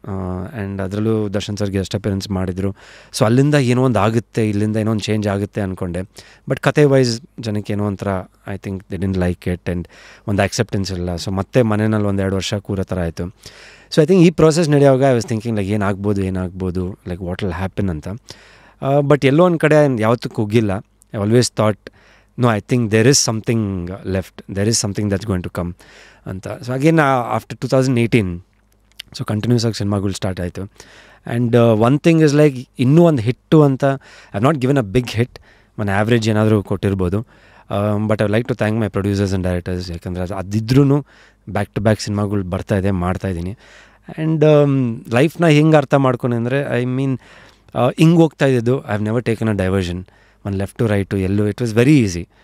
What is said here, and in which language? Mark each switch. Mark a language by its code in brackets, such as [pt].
[kn] And ಅದರಲ್ಲೂ Darshan sir guest appearance ಮಾಡಿದರು. So ಅಲ್ಲಿಂದ ಏನೋ ಒಂದು ಆಗುತ್ತೆ, ಇಲ್ಲಿಂದ ಏನೋ ಒಂದು ಚೇಂಜ್ ಆಗುತ್ತೆ ಅಂದ್ಕೊಂಡೆ. ಬಟ್ ಕತೆ ವೈಸ್ ಜನಕ್ಕೆ ಏನೋ ಒಂಥರ [en] I think they didn't like it, [kn] and ಒಂದು ಆಕ್ಸೆಪ್ಟೆನ್ಸ್ ಇಲ್ಲ. ಸೊ ಮತ್ತೆ ಮನೆಯಲ್ಲಿ 1-2 ವರ್ಷ ಕೂರೋ ಥರ ಆಯಿತು. ಸೊ ಐ ಥಿಂಕ್ ಈ ಪ್ರೋಸೆಸ್ ನಡೆಯುವಾಗ [en] I was thinking like [kn] ಏನಾಗ್ಬೋದು, [en] like what will happen [kn] ಅಂತ. ಬಟ್ ಎಲ್ಲೋ ಒಂದು ಕಡೆ ಯಾವತ್ತೂ ಕುಗ್ಗಿಲ್ಲ. [en] I always thought no, I think there is something left, there is something that's going to come anta. So again after 2018, so continuous [kn] ಆಗಿ ಸಿನಿಮಾಗಳು start ಆಯಿತು. [en] and one thing is like [kn] ಇನ್ನೂ ಒಂದು ಹಿಟ್ಟು ಅಂತ [en] I have not given a big hit, [kn] ಒಂದು average ಏನಾದರೂ ಕೊಟ್ಟಿರ್ಬೋದು. [en] But I like to thank my producers and directors. [kn] ಯಾಕಂದರೆ ಅದಿದ್ರೂ ಬ್ಯಾಕ್ ಟು ಬ್ಯಾಕ್ ಸಿನಿಮಾಗಳು ಬರ್ತಾಯಿದೆ, ಮಾಡ್ತಾಯಿದ್ದೀನಿ. ಆ್ಯಂಡ್ ಲೈಫ್ನ ಹೆಂಗೆ ಅರ್ಥ ಮಾಡ್ಕೊಂಡು ಅಂದರೆ, [en] I mean [kn] ಹಿಂಗೆ ಹೋಗ್ತಾ ಇದ್ದಿದ್ದು, [en] I have never taken a diversion, [kn] ಒಂದು ಲೆಫ್ಟ್ ಟು ರೈಟು ಎಲ್ಲೂ. [en] It was very easy.